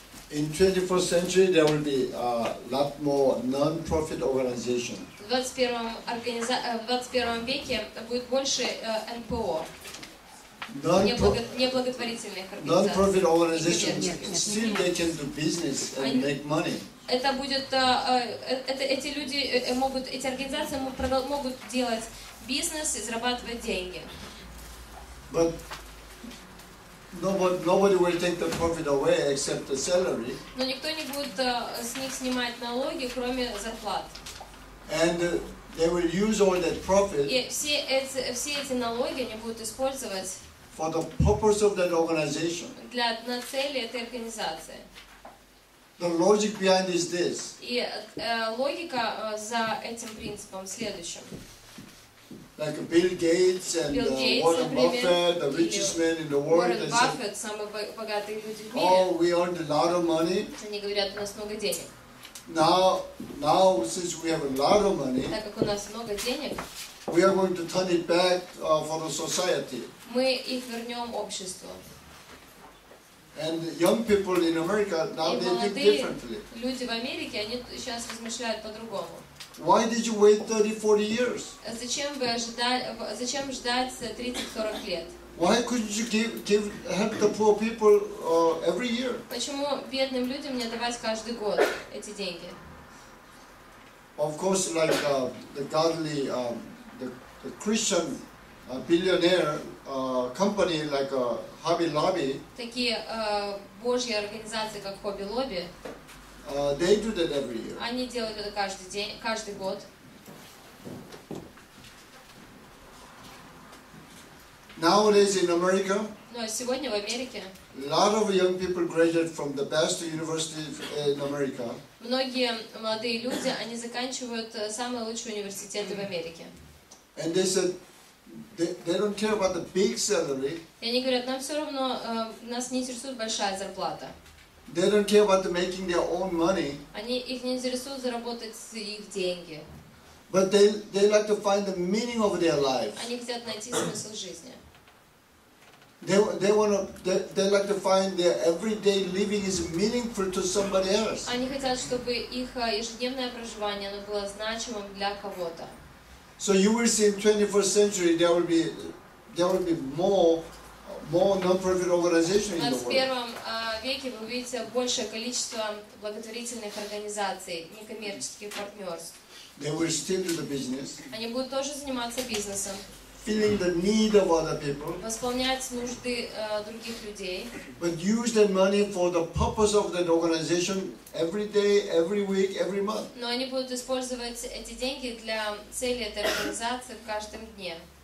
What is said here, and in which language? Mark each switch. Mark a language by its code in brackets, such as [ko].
[en] In 21st century, there will be a lot more non-profit organizations. [ru] В 21 веке будет больше НПО, неблаготворительных [en] Non-profit organizations still they can do business and make money. [ru] Это будет, эти люди эти организации могут делать бизнес и зарабатывать деньги. [en] But nobody will take the profit away except the salary. [ru] Но никто не будет с них снимать налоги, кроме зарплат. [en] And they will use all that profit [ru] И все эти налоги они будут использовать [en] for the purpose of that organization. [ru] на цели этой организации. [en] The logic behind is this. [ru] И логика за этим принципом в следующем. [en] Like Bill Gates and Warren Buffett, the richest man in the world, [ru] Уоррен [en] they [ru] Баффет, [en] say, [ru] самые богатые люди в [en] oh, we earned a lot of money. [ru] они говорят, у нас много денег. [en] Now, since we have a lot of money, [ru] Так как у нас много денег, [en] we are going to turn it back for the society. [ru] мы их вернем обществу. [en] And young people in America, now [ru] И [en] they think [ru] молодые [en] differently. [ru] люди в Америке, они сейчас размышляют по-другому. [en] Why did you wait 30-40 years? [ru] Зачем ждать 30-40 лет? [en] Why couldn't you help the poor people every year? [ru] Почему бедным людям не давать каждый год эти деньги? [en] Of course, like the godly, the Christian billionaire company like Hobby Lobby, [ru] Такие божьи организации, как Хобби Лобби, [en] they do that every year. [ru] они делают это каждый год. [en] Nowadays in America, [ru] Но сегодня в Америке [en] a lot of young people graduate from the best universities in America. [ru] многие молодые люди, они заканчивают самые лучшие университеты в Америке. [en] And they said they don't care about the big salary. [ru] И они говорят, нам все равно, нас не интересует большая зарплата. [en] They don't care about making their own money. [ru] Их не интересует заработать их деньги. [en] But they like to find the meaning of their life. [ru] Они хотят найти смысл жизни. [en] They like to find their everyday living is meaningful to somebody else. [ru] Они хотят, чтобы их ежедневное проживание оно было значимым для кого-то. [en] So you will see in 21st century there will be more non-profit organizations [ru] В [en] in the world. [ru] 21 веке вы увидите большее количество благотворительных организаций, некоммерческих партнерств. [en] They will still do the business, [ru] Они будут тоже заниматься бизнесом, [en] filling the need of other people, [ru] восполнять нужды других людей, [en] but use that money for the purpose of that organization every day, every week, every month. [ru] но они будут использовать эти деньги для цели этой организации в каждом дне.